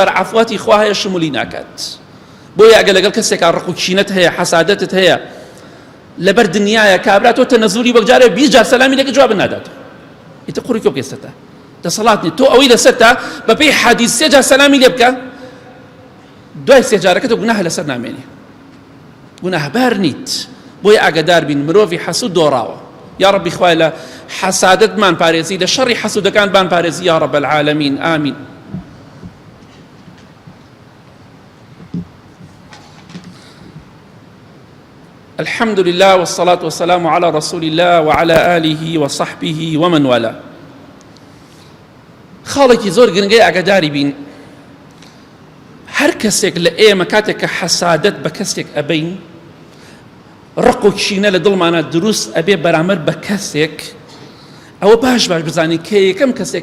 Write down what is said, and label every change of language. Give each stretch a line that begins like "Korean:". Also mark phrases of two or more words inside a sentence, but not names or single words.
Central Kurdish: جار عەفواتی خوا هەیە شمولی ناکات بۆیە ئەگە لەگەڵ کەسێکا ڕق و کینەت هەیە حەسادەتت هەیە لەبەر دنیاە کابرا تۆ تەنەزولی وەکجارێ 20 جار سەلامی لێکە جواب ناداتەوە ئیتر قوڕی تۆ پێستە دەسەڵات نیت تۆ ئەوەی لەسەرتا بەپێی حەدیث 3 جار سەلامی لێ بکە دوای 3 جارەکە تۆ گوناهە لەسەر نامێنێ گوناهبار نیت بۆیە ئاگادار بین مرۆڤی حەسوود دۆڕاوە یا ربی خوای لە حەسادەتمان پارێزی لە شەڕی حەسوودەکانمان پارێزی
Arabic: یا رب العالمین
Central Kurdish: ئامین
Arabic: الحمد لله والصلاة والسلام على رسول الله وعلى آله وصحبه ومن والاه
Central Kurdish: خاڵێکی زۆر گرنگەی ئاگاداری بین هەر کەسێک لە ئێمە کاتێک کە حەسادەت بە کەسێک ئەبین ڕق و کینە لە دڵمانە دروست ئەبێ بەرامبەر بە کەسێک ئەوە باش بزانین کە یەکەم کەسێک